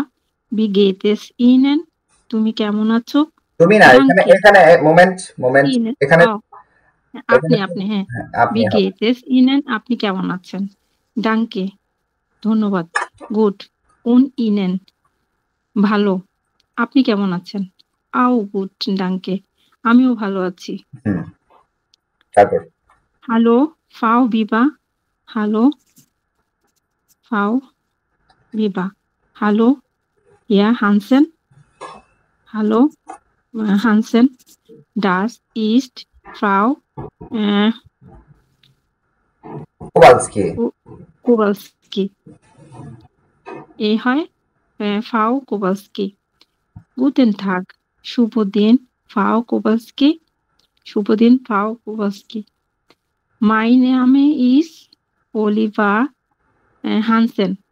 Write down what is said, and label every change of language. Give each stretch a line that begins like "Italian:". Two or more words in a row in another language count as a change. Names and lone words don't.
German: Wie geht es Ihnen?
Bangla: তুমি কেমন আছো? তুমি না, এখানে মোমেন্ট এখানে আপনি হ্যাঁ,
German: Wie geht es Ihnen?
Bangla: আপনি কেমন আছেন? Danke, ধন্যবাদ।
German: Gut, und Ihnen?
Bangla: ভালো, আপনি কেমন আছেন?
German: Auch gut, danke,
Bangla: আমিও ভালো আছি। তারপর
German: Hallo, Frau Weber. Hallo, Frau Weber. Hallo, Herr Hansen. Hallo, Hansen. Das ist Frau Kowalski.
Bangla: এই হয় Frau Kowalski.
German: Guten Tag,
Bangla: শুভ দিন Frau Kowalski. শুভ দিন Frau Kowalski.
German: Mein Name ist Oliver Hansen.